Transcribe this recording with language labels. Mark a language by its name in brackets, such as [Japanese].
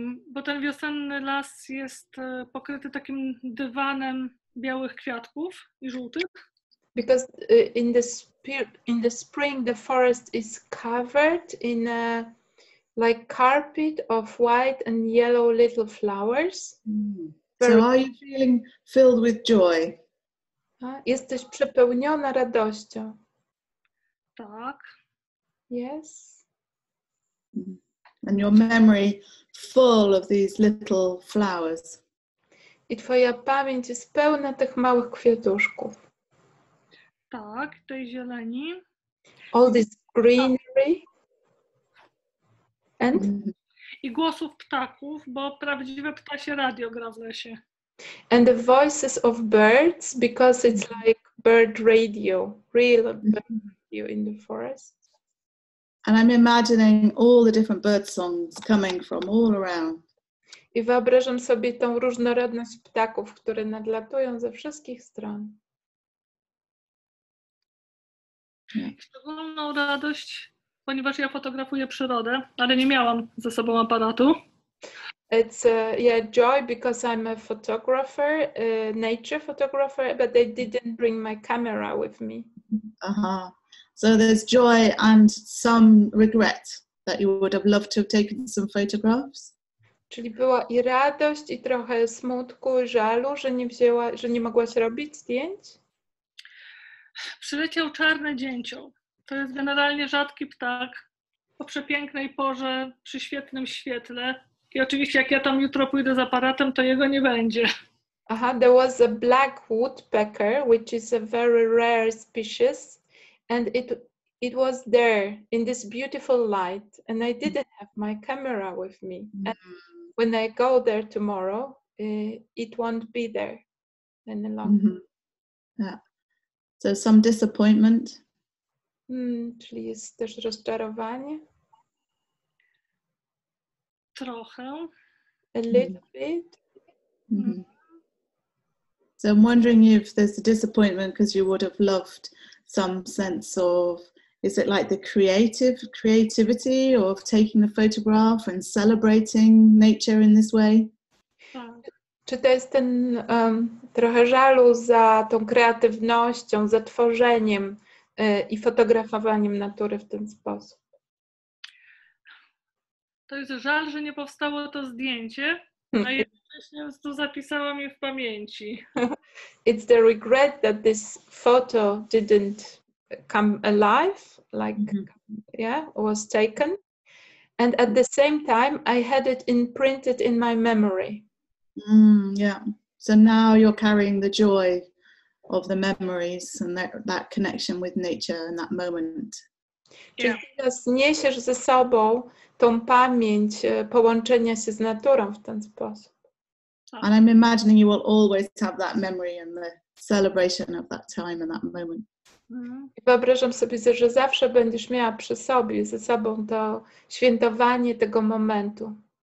[Polish] Bo ten wiosenny las jest pokryty takim dywanem białych kwiatków i żółtych. [English] Because in the spring the forest is covered in a like carpet of white and yellow little flowers. So are you feeling filled with joy? [Polish] Jesteś przepełniona radością. Tak. [English] Yes. And your memory full of these little flowers. [Polish] I twoja pamięć jest pełna tych małych kwiatuszków. Tak, tej zieleni. [English] All this greenery. And? [Polish] I głosów ptaków, bo prawdziwe ptasie radio gra w lesie. [English] And the voices of birds, because it's like bird radio, real bird radio in the forest. And I'm imagining all the different bird songs coming from all around. [Polish] I wyobrażam sobie tą różnorodność ptaków, które nadlatują ze wszystkich stron. Szczególną radość, ponieważ ja fotografuję przyrodę, ale nie miałam ze sobą aparatu. [English] It's joy because I'm a photographer, nature photographer, but I didn't bring my camera with me. So there's joy and some regret that you would have loved to have taken some photographs. [Polish] Czyli była i radość, i trochę smutku, i żalu, że nie mogłaś robić zdjęć? Przyleciał czarny dzięcioł. To jest generalnie rzadki ptak o przepięknej porze, przy świetnym świetle. I oczywiście jak ja tam jutro pójdę z aparatem, to jego nie będzie. [English] There was a black woodpecker, which is a very rare species, and it was there in this beautiful light, and I didn't have my camera with me. And when I go there tomorrow, it won't be there any longer. Yeah. So some disappointment. [Polish] Czyli jest też rozczarowanie. Trochę. [English] A little bit. So I'm wondering if there's a disappointment because you would have loved some sense of, is it like the creativity of taking the photograph and celebrating nature in this way? [Polish] Czy to jest ten trochę żalu za tą kreatywnością, za tworzeniem i fotografowaniem natury w ten sposób? To jest żal, że nie powstało to zdjęcie, a jednocześnie tu zapisałam je w pamięci. [English] It's the regret that this photo didn't come alive, like was taken. And at the same time, I had it imprinted in my memory. Yeah. So now you're carrying the joy of the memories and that connection with nature in that moment. [Polish] Czyli teraz niesiesz ze sobą tą pamięć połączenia się z naturą w ten sposób. [English] And I'm imagining you will always have that memory and the celebration of that time and that moment. [Polish] I wyobrażam sobie, że zawsze będziesz miała przy sobie, ze sobą to świętowanie tego momentu.